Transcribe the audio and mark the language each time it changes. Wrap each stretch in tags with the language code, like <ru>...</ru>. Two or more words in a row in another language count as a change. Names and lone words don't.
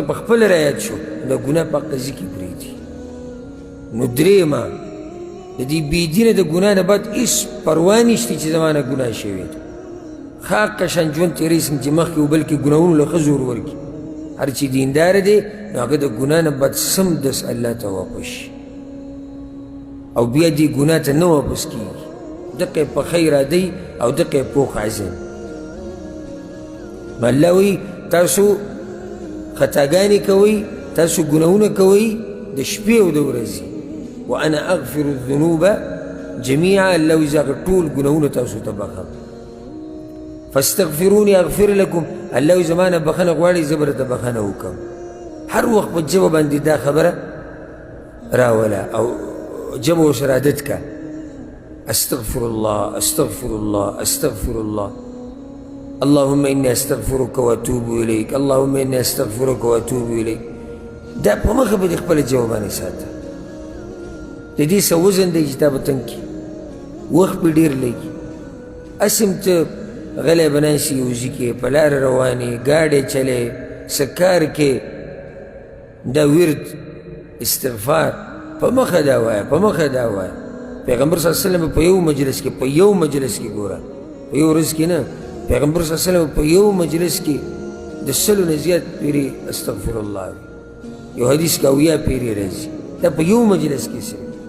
<ps>په خپله رایاد شو د ګناه په قضیې کې پرېږدي نو درېیمه د دې بېدینه د ګناه نه بعد هېڅ پروا نشته چې زما نه ګناه شوې ده خاقه شان ژوند تېروي سم چې مخکې و بلکې ګناهونو له ښه زور ورکړي هر چې دینداره دی نو هغه د ګناه نه بعد سمدست الله ته واپس شي او بیا دې ګناه ته نه واپس کېږي دقه په خیر دی او دقه پوخ عزم الله وی تاسو خطاګانې کوئ تاسو ګناهونه کوئ د شپې او د ورځې</ps> <ar>وانا اغفر الذنوب جميعا</ar> <ps>الله وی زه ټول ګناهونه تاسو ته بخم</ps> <ar>فاستغفروني اغفر لكم</ar> <ps>الله وی زما نه بخښنه غواړئ زه به درته بخښنه وکړم هر وخت په ژبه باندې دا خبره راوله او جمع ورسره عادت کا</ps> <ar>استغفر الله استغفر الله استغفر الله اللهم اني استغفرك واتوب اليك اللهم اني استغفرك واتوب اليك</ar> <ps>دا په مخه به د خپله جواب باندې ساته د دې څه وزن دی چې تا به تنګ کړي وخت به ډېر لګي اسم ته غلی به ناستې یوځي کې په لاره روانې ګاډی چلې څه کار کې دا ورد استغفار په مخه دا وایه په مخه دا وایه پیغمبر</ps> <ar>صلی الله علیه وسلم</ar> <ps>په یو مجلس کې ګوره په یو ورځ کې نه پیغمبر</ps> <ar>صلی الله علیه وسلم</ar> <ps>په یو مجلس کې د سلو نه زیات پیرې</ps> <ar>استغفر الله</ar> <ps>یو حدیث کې اویا پیرې راځي دا په یو مجلس کې صرف</ps>